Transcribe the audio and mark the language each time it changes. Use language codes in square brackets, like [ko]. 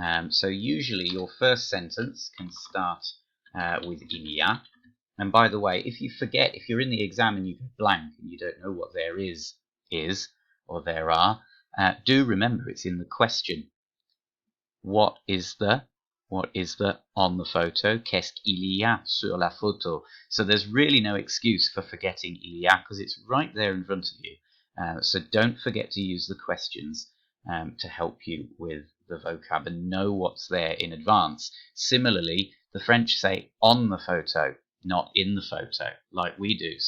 [en] So usually your first sentence can start with [fr] il y a. [en] And by the way, if you forget, if you're in the exam and you go blank and you don't know what there is or there are, do remember it's in the question. What is the on the photo? [fr] Qu'est-ce qu'il y a sur la photo? [en] So there's really no excuse for forgetting [fr] il y a, [en] because it's right there in front of you. So don't forget to use the questions to help you with the vocab and know what's there in advance. Similarly, the French say on the photo, not in the photo, like we do.